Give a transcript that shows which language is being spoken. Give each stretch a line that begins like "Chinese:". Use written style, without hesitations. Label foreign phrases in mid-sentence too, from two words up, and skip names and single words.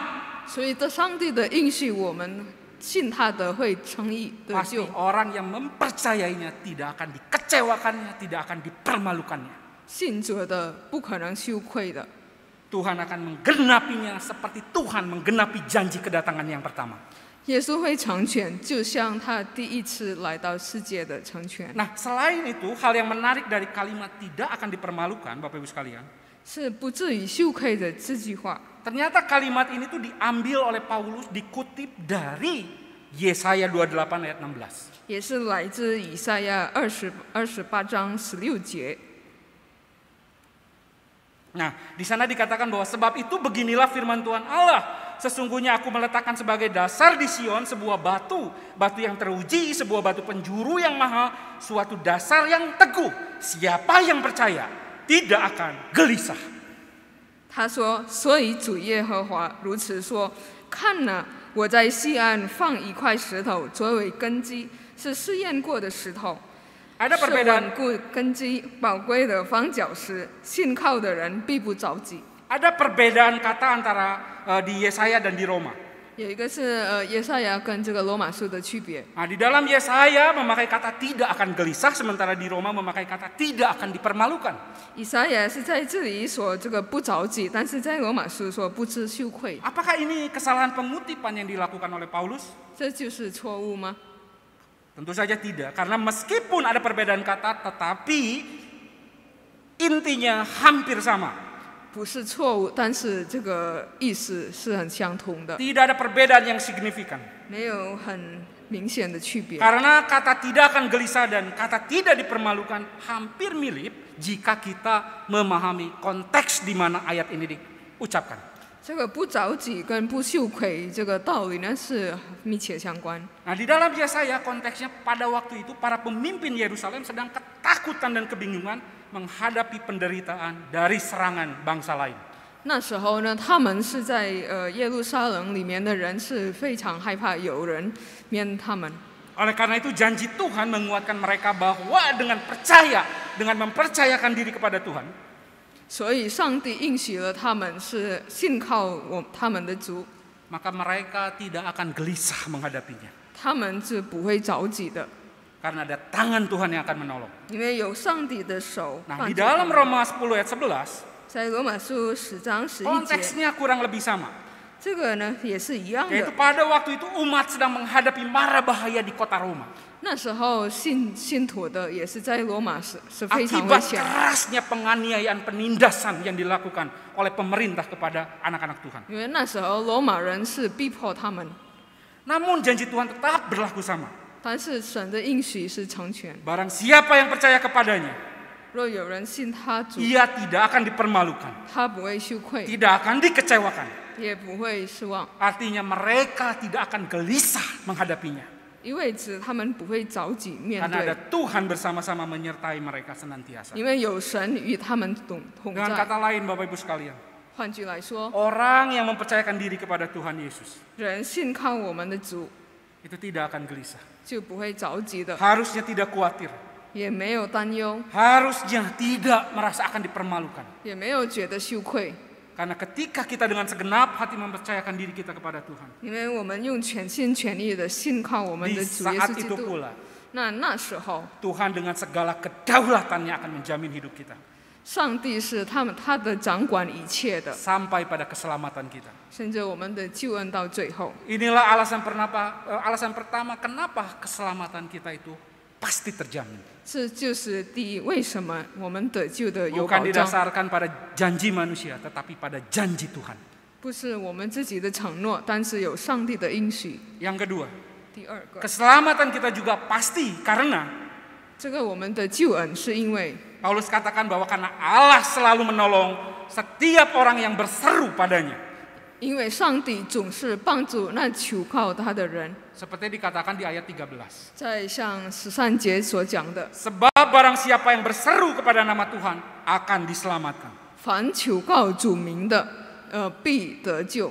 Chinese: 所以，这上帝的应许，我们信他的会称义得
Indonesian: pasti
Chinese: 救。
Indonesian: orang yang mempercayainya tidak akan dikecewakannya, tidak akan dipermalukannya.
Chinese: 信者的不可能羞愧的，
Indonesian: Tuhan akan menggenapinya seperti Tuhan menggenapi janji kedatangan yang pertama.
Chinese: 耶稣会成全，就像他第一次来到世界的成全。
Indonesian: Nah, selain itu, hal yang menarik dari kalimat tidak akan dipermalukan, Bapak Ibu sekalian,
Chinese: 是不至于羞愧的这句话，
Indonesian: ternyata kalimat ini tuh diambil oleh Paulus, dikutip dari Yesaya 28 ayat 16.
Chinese: 也是来自以赛亚28章16节。
Indonesian: Nah, di sana dikatakan bahwa sebab itu beginilah firman Tuhan Allah. Sesungguhnya aku meletakkan sebagai dasar di Sion sebuah batu, batu yang teruji, sebuah batu penjuru yang mahal, suatu dasar yang teguh. Siapa yang percaya tidak akan gelisah.
Chinese: 他说：“所以主耶和华如此说：看哪，我在西安放一块石头作为根基，是试验过的石头，
Indonesian: Ada
Chinese: 是
Indonesian: perbedaan,
Chinese: 稳固根基、宝贵的方角石，信靠的人必不着急。”
Indonesian: ada perbedaan kata antara di Yesaya dan di Roma.
Chinese: 有一个是耶赛亚跟这个罗马书的区别。
Indonesian: Nah, di dalam Yesaya memakai kata tidak akan gelisah, sementara di Roma memakai kata tidak akan dipermalukan.
Chinese: 以赛亚是在这里说这个不着急，但是在罗马书说不知羞愧，
Indonesian: Apakah ini kesalahan pengutipan yang dilakukan oleh Paulus?
Chinese: 这就是错误吗？
Indonesian: Tentu saja tidak, karena meskipun ada perbedaan kata, tetapi intinya hampir sama.
Chinese: 不是错误，但是这个意思是很相同的，
Indonesian: Tidak ada perbedaan yang signifikan.
Chinese: 没有很明显的区别。
Indonesian: Karena kata tidak akan gelisah dan kata tidak dipermalukan hampir mirip jika kita memahami konteks di mana ayat ini diucapkan.
Chinese: 这个不着急跟不羞愧这个道理呢是密切相关。
Indonesian: Nah, di dalam Yesaya konteksnya pada waktu itu para pemimpin Yerusalem sedang ketakutan dan kebingungan menghadapi penderitaan dari serangan bangsa lain.
Chinese: 那时候呢，他们是在耶路撒冷里面的人是非常害怕有人面他们，
Indonesian: Oleh karena itu janji Tuhan menguatkan mereka bahwa dengan percaya, dengan mempercayakan diri kepada Tuhan,
Chinese: 所以上帝应许了他们是信靠他们的主，
Indonesian: maka mereka tidak akan gelisah menghadapinya.
Chinese: 他们是不会着急的，
Indonesian: Karena ada tangan Tuhan yang akan menolong.
Chinese: 因为有上帝的手
Indonesian: Nah,
Chinese: 帮
Indonesian: di
Chinese: 助他
Indonesian: dalam
Chinese: 们。
Indonesian: Roma 10 ayat 11,
Chinese: 在罗马书10章11节，
Indonesian: konteksnya kurang lebih sama.
Chinese: 这个呢也是一样
Indonesian: Yaitu
Chinese: 的。
Indonesian: pada waktu itu umat sedang menghadapi mara bahaya di kota Roma.
Chinese: 那时候信徒的也是在罗马是非常危
Indonesian: Akibat
Chinese: 险，
Indonesian: kerasnya penganiayaan penindasan yang dilakukan oleh pemerintah kepada anak-anak Tuhan.
Chinese: 因为那时候罗马人是逼迫他们，
Indonesian: Namun janji Tuhan tetap berlaku sama.
Chinese: 但是神的应许是成全。
Indonesian: Barang siapa yang percaya kepadanya,
Chinese: 若有人信他主，
Indonesian: ia tidak akan dipermalukan,
Chinese: 他不会羞愧，
Indonesian: tidak akan dikecewakan.
Chinese: 也不会失望，
Indonesian: Artinya mereka tidak akan gelisah menghadapinya.
Chinese: 因为指他们不会着急面
Indonesian: Karena ada
Chinese: 对，
Indonesian: Tuhan bersama-sama menyertai mereka senantiasa.
Chinese: 因为有神与他们同
Indonesian: Dengan
Chinese: 在。
Indonesian: kata lain Bapak Ibu sekalian,
Chinese: 换句来说，
Indonesian: orang yang mempercayakan diri kepada Tuhan Yesus
Chinese: 人信靠我们的主，
Indonesian: itu tidak akan gelisah.
Chinese: 就不会着急的，
Indonesian: Harusnya tidak khawatir.
Chinese: 也没有担忧，
Indonesian: Harusnya tidak merasa akan dipermalukan.
Chinese: 也没有觉得羞愧，
Indonesian: Karena ketika kita dengan segenap hati mempercayakan diri kita kepada Tuhan,
Chinese: 因为我们用全心全意的信靠我们
Indonesian: di
Chinese: 的主耶
Indonesian: saat
Chinese: 稣基
Indonesian: itu
Chinese: 督。
Indonesian: pula
Chinese: 那时候，
Indonesian: Tuhan dengan segala kedaulatannya akan menjamin hidup kita
Chinese: 上帝是他的掌管一切的，
Indonesian: sampai pada keselamatan kita.
Chinese: 甚至我们的救恩到最后。
Indonesian: Inilah alasan pertama kenapa keselamatan kita itu pasti terjamin.
Chinese: 这就是第一，为什么我们得救的有
Indonesian: Bukan
Chinese: 保障，
Indonesian: didasarkan pada janji manusia, tetapi pada janji Tuhan.
Chinese: 不是我们自己的承诺，但是有上帝的应许。
Indonesian: Yang kedua,
Chinese: 第二个，
Indonesian: keselamatan kita juga pasti karena
Chinese: 这个我们的救恩是因为
Indonesian: Paulus katakan bahwa karena Allah selalu menolong setiap orang yang berseru padanya.
Chinese: 因为上帝总是帮助那求靠他的人，
Indonesian: Seperti dikatakan di ayat 13.
Chinese: 在像13节所讲的，
Indonesian: Sebab barang siapa yang berseru kepada nama Tuhan akan diselamatkan.
Chinese: 凡求告主名的，必得救。